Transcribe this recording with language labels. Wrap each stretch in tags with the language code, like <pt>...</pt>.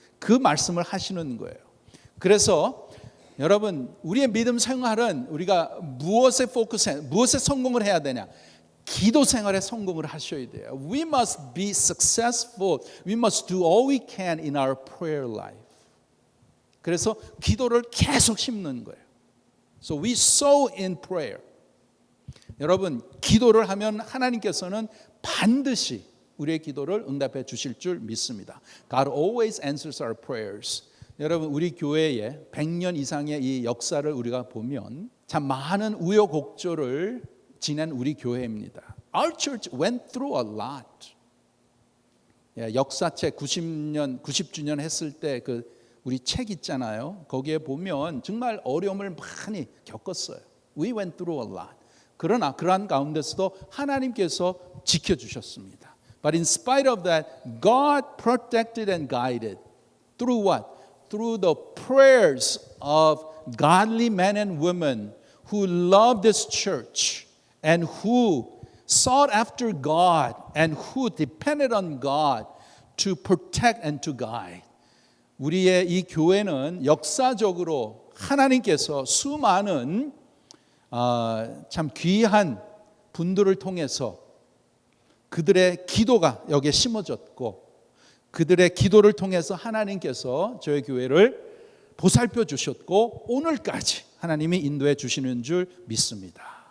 <ko>그 말씀을 하시는 거예요. 그래서 여러분 우리의 믿음 생활은 우리가 무엇에 포커스해, 무엇에 성공을 해야 되냐? 기도 생활에 성공을 하셔야 돼요.</ko> <en>We must be successful. We must do all we can in our prayer life.</en> <ko>그래서 기도를 계속 심는 거예요.</ko> <en>So we sow in prayer.</en> <ko>여러분 기도를 하면 하나님께서는 반드시 우리의 기도를 응답해 주실 줄 믿습니다.</ko> <en>God always answers our prayers.</en> <ko>여러분 우리 교회에 100년 이상의 이 역사를 우리가 보면 참 많은 우여곡절을 지낸 우리 교회입니다.</ko> <en>Our church went through a lot.</en> <ko>역사책 90주년 했을 때 그 우리 책 있잖아요. 거기에 보면 정말 어려움을 많이 겪었어요.</ko> <en>We went through a lot.</en> <ko>그러나 그러한 가운데서도 하나님께서 지켜주셨습니다.</ko> <en>But in spite of that, God protected and guided. Through what? Through the prayers of godly men and women who loved this church. And who sought after God and who depended on God to protect and to guide.</en> <ko>우리의 이 교회는 역사적으로 하나님께서 수많은 참 귀한 분들을 통해서 그들의 기도가 여기에 심어졌고 그들의 기도를 통해서 하나님께서 저희 교회를 보살펴 주셨고 오늘까지 하나님이 인도해 주시는 줄 믿습니다.</ko>